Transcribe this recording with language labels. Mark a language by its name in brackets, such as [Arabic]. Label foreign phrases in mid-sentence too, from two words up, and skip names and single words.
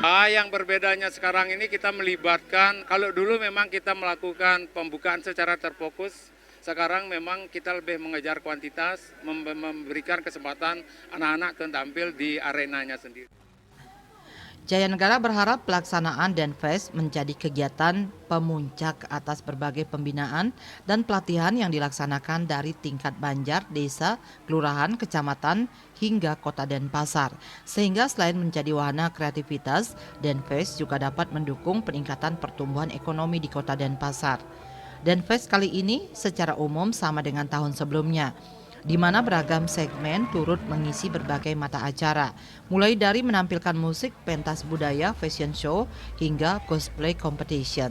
[Indonesian] Yang berbedanya sekarang ini kita melibatkan, kalau dulu memang kita melakukan pembukaan secara terfokus, sekarang memang kita lebih mengejar kuantitas, memberikan kesempatan anak-anak tampil di arenanya sendiri. Jaya Negara berharap pelaksanaan Denfest menjadi kegiatan pemuncak atas berbagai pembinaan dan pelatihan yang dilaksanakan dari tingkat banjar, desa, kelurahan, kecamatan, hingga Kota Denpasar. Sehingga selain menjadi wahana kreativitas, Denfest juga dapat mendukung peningkatan pertumbuhan ekonomi di Kota Denpasar. Denfest kali ini secara umum sama dengan tahun sebelumnya, di mana beragam segmen turut mengisi berbagai mata acara, mulai dari menampilkan musik, pentas budaya, [English] fashion show, [Indonesian] hingga [English] cosplay competition.